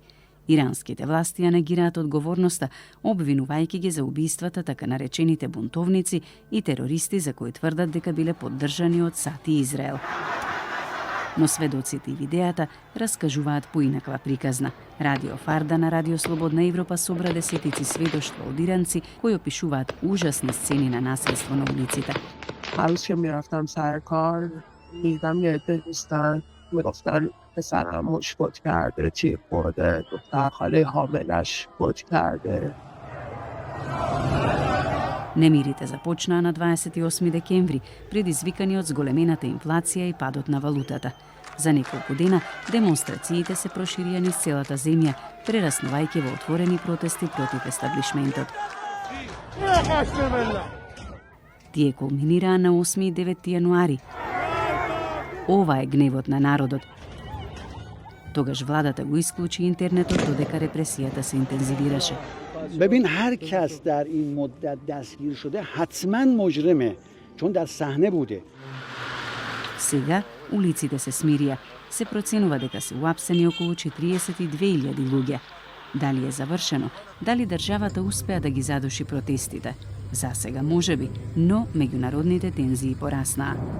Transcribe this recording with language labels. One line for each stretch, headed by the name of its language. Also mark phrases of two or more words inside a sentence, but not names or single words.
Macedonian: Иранските власти ја негираат одговорноста, обвинувајќи ги за убиствата така наречените бунтовници и терористи за кои тврдат дека биле поддржани од САД и Израел. Но сведоците и видеата раскажуваат поинаква приказна. Радио Фарда на Радио Слободна Европа собра десетици сведоштва од иранци кои опишуваат ужасни сцени на насилство на улиците.
Persian: پسرم مش فوت کرده، تیر خورده، دختر خاله حاملش فوت کرده.
Macedonian: Немирите започнаа на 28 декември, предизвикани од зголемената инфлација и падот на валутата. За неколку дена демонстрациите се проширија низ целата земја, прераснувајќи во отворени протести против естаблишментот. Тие кулминираа на 8 и 9 јануари. Ова е гневот на народот. Тогаш владата го исклучи интернетот додека репресијата се интензивираше.
Persian: ببین هر کس در این مدت دستگیر شده حتما مجرمه چون در صحنه بوده.
Macedonian: Сега улиците се смирија. Се проценува дека се уапсени околу 42.000 луѓе. Дали е завршено? Дали државата успеа да ги задуши протестите? За сега можеби, но меѓународните тензии пораснаа.